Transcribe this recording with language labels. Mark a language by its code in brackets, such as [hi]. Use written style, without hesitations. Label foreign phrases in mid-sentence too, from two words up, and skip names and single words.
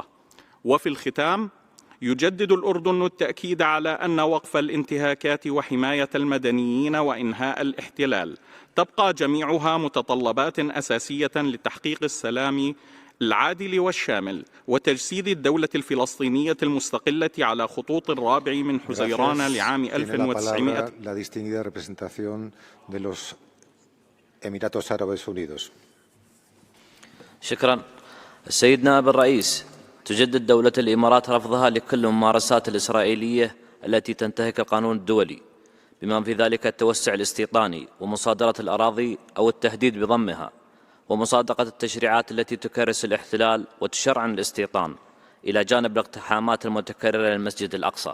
[ar] وفي الختام، يجدد الأردن التأكيد على أن وقف الانتهاكات وحماية المدنيين وإنهاء الاحتلال تبقى جميعها متطلبات أساسية لتحقيق السلام العادل والشامل وتجسيد الدولة الفلسطينية المستقلة على خطوط الرابع من حزيران لعام 1900. [es] La distinguida representación de los Emiratos Árabes Unidos. [ar] شكرا. السيد نائب الرئيس، تجدد دولة الإمارات رفضها لكل الممارسات الإسرائيلية التي تنتهك القانون الدولي، بما في ذلك التوسع الاستيطاني ومصادرة الأراضي أو التهديد بضمها، ومصادقة التشريعات التي تكرس الاحتلال وتشرعن الاستيطان، إلى جانب الاقتحامات المتكررة للمسجد الأقصى.